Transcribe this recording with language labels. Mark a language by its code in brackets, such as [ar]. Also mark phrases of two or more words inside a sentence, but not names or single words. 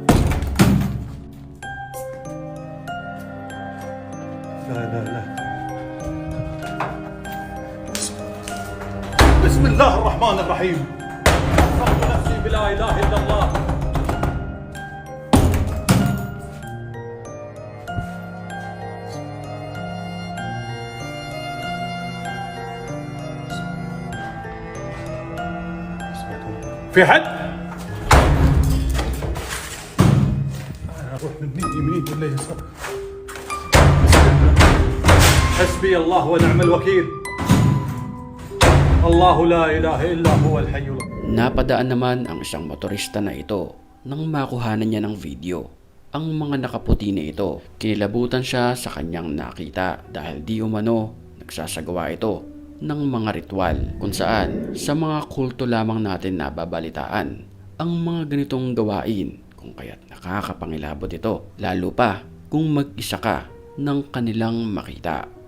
[ar] لا بسم الله الرحمن الرحيم حسنت نفسي بلا إله إلا الله في حد؟ أنا أروح من يمين ولا يسار؟ حسبي الله ونعم الوكيل الله لا إله إلا هو الحي القيوم. [tl] Napadaan naman ang isang motorista na ito nang makuhanan niya ng video. Ang mga nakaputi na ito, kinilabutan siya sa kanyang nakita dahil di umano nagsasagawa ito ng mga ritual kung saan sa mga kulto lamang natin nababalitaan ang mga ganitong gawain kung kaya't nakakapangilabot ito lalo pa kung mag-isa ka ng kanilang makita.